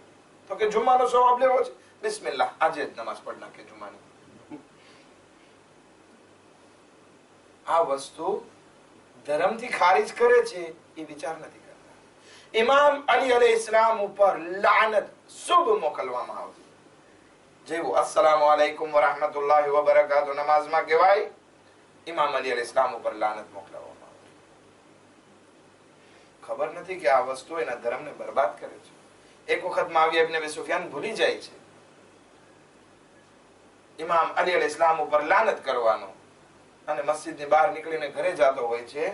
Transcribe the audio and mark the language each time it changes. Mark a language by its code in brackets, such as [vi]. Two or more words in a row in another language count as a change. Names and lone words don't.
[gu] તો કે જુમ્માનો સવાબ લેવો છે, બિસ્મિલ્લાહ, આજે જ નમાઝ પઢ નાખે જુમ્માની. આ વસ્તુ ધર્મથી ખારીજ કરે છે એ વિચાર નથી કરતા. ઇમામ અલી અલૈહિસ્સલામ ઉપર લાનત શુભ મોકલવામાં આવતી. જેવું [ar] السلام عليكم ورحمة الله وبركاته [gu] નમાઝમાં કહેવાય, ઇમામ અલી અલૈહિસ્સલામ ઉપર લાનત મોકલવામાં આવતી. ખબર નથી કે આ વસ્તુ એના ધર્મને બરબાદ કરે છે. એક વખત મુઆવિયા ઇબ્ન અબી સુફિયાન ભૂલી જાય છે ઇમામ અલી અલૈહિસ્સલામ ઉપર લાનત કરવાનો, અને મસ્જિદની બહાર નીકળીને ઘરે જતો હોય છે.